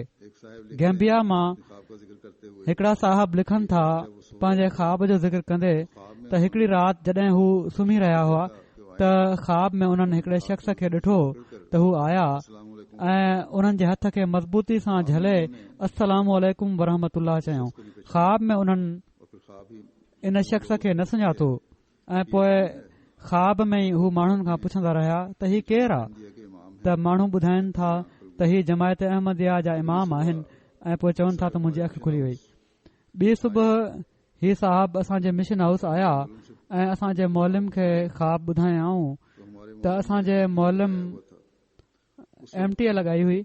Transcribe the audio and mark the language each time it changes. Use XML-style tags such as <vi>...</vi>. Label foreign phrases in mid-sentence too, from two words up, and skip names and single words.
<sd>गैम्बिया मां हिकिड़ा साहब लिखनि था पंहिंजे ख़्वाब जो ज़िक्र कंदे त हिकड़ी राति जॾहिं हू सुम्ही रहिया हुआ त ख़्वाब में उन्हनि हिकड़े शख़्स खे ॾिठो त हू आया ऐं उन्हनि जे हथ खे मज़बूती सां झले</sd> <ar>السلام عليكم ورحمة الله</ar> <sd>चयऊं। ख़्वाब में उन्हनि इन शख़्स खे न सुञातो ऐं पोइ ख़्वाब में ई हू माण्हुनि खां पुछंदा रहिया त हीउ केरु आहे त माण्हू ॿुधाइनि था त हीउ जमायत अहमदिया जा इमाम आहिनि ऐं पोइ चवनि था त मुंहिंजी अखि खुली वई। ॿी सुबुह ही साहब असांजे</sd> <en>mission house</en> <sd>आया ऐं असांजे मौलम खे ख़्वाब ॿुधायाऊं त असांजे मौलम MTA लॻाई हुई।</sd>